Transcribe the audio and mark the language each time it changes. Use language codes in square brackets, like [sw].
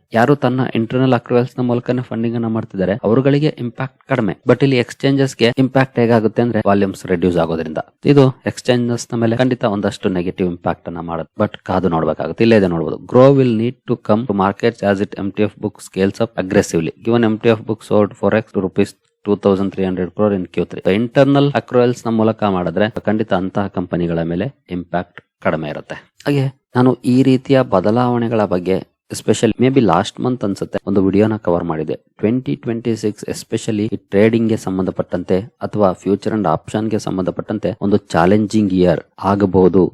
[kn] ಯಾರು ತನ್ನ ಇಂಟರ್ನಲ್ ಅಕ್ರೂವಲ್ಸ್ ನ ಮೂಲಕನೇ ಫಂಡಿಂಗ್ ಅನ್ನ ಮಾಡ್ತಿದ್ದಾರೆ ಅವರುಗಳಿಗೆ ಇಂಪ್ಯಾಕ್ಟ್ ಕಡಿಮೆ. ಬಟ್ ಇಲ್ಲಿ ಎಕ್ಸ್ಚೇಂಜಸ್ ಗೆ ಇಂಪ್ಯಾಕ್ಟ್ ಹೇಗಾಗುತ್ತೆ ಅಂದ್ರೆ ವಾಲ್ಯೂಮ್ಸ್ ರೆಡ್ಯೂಸ್ ಆಗೋದ್ರಿಂದ ಇದು ಎಕ್ಸ್ಚೇಂಜಸ್ ನ ಮೇಲೆ ಖಂಡಿತ ಒಂದಷ್ಟು ನೆಗೆಟಿವ್ ಇಂಪ್ಯಾಕ್ಟ್ ಅನ್ನ ಮಾಡುತ್ತೆ. ಬಟ್ ಕಾದು ನೋಡ್ಬೇಕಾಗುತ್ತೆ. ಇಲ್ಲೇ ಇದೆ ನೋಡಬಹುದು, [en] Grow will need to come to markets as it MTF book scales up aggressively. Given MTF book sold 4x to rupees 2,300 crore in Q3. [kn] Internal ಅಕ್ರೂವಲ್ಸ್ ನ ಮೂಲಕ ಮಾಡಿದ್ರೆ ಖಂಡಿತ ಅಂತಹ ಕಂಪನಿಗಳ ಮೇಲೆ ಇಂಪ್ಯಾಕ್ಟ್ ಕಡಿಮೆ ಇರುತ್ತೆ. ಹಾಗೆ ನಾನು ಈ ರೀತಿಯ ಬದಲಾವಣೆಗಳ ಬಗ್ಗೆ especially may be last month ಅನ್ಸುತ್ತೆ ಒಂದು ವಿಡಿಯೋನ ಕವರ್ ಮಾಡಿದೆ. 2026 ಎಸ್ಪೆಷಲಿ ಟ್ರೇಡಿಂಗ್ ಗೆ ಸಂಬಂಧಪಟ್ಟಂತೆ ಅಥವಾ ಫ್ಯೂಚರ್ ಅಂಡ್ ಆಪ್ಷನ್ ಗೆ ಸಂಬಂಧಪಟ್ಟಂತೆ ಒಂದು ಚಾಲೆಂಜಿಂಗ್ ಇಯರ್ ಆಗಬಹುದು.